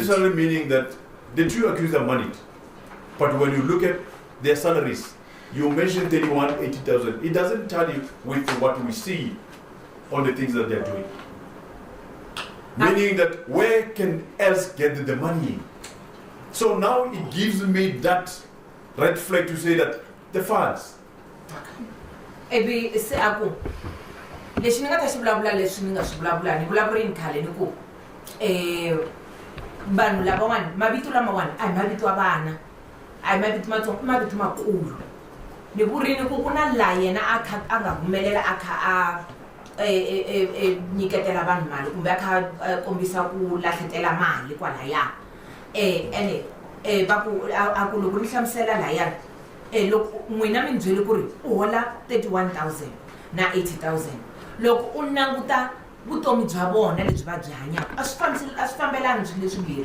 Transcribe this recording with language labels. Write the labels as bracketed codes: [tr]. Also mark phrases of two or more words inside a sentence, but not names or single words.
[en] Literally meaning that the two accused are moneyed. But when you look at their salaries, you mentioned 31, 80,000. It doesn't tally with what we see on the things that they're doing. Meaning that where can else get the money? So now it gives me that red flag to say that the funds. [ts] Ebi se aku leswi ni nga ta xi vulavula leswi ni nga swi vulavula ni vulavurini khale ni ku vanhu lavawani mavito lamawani a hi mavito ya vana, a hi mavito matsongo, mavito makulu. Ni vurini ku ku na la yena a nga humelela a kha a nyiketela vanhu mali kumbe a kha kombisa ku lahletela mali kwalaya ene va ku a ku loko ni hlamusela layani loko n'wina mi byeli ku ri u hola 31,000 na 80,000 loko u languta vutomi bya vona lebyi va byi hanyaka a swi fambelani swilo leswimbirhi.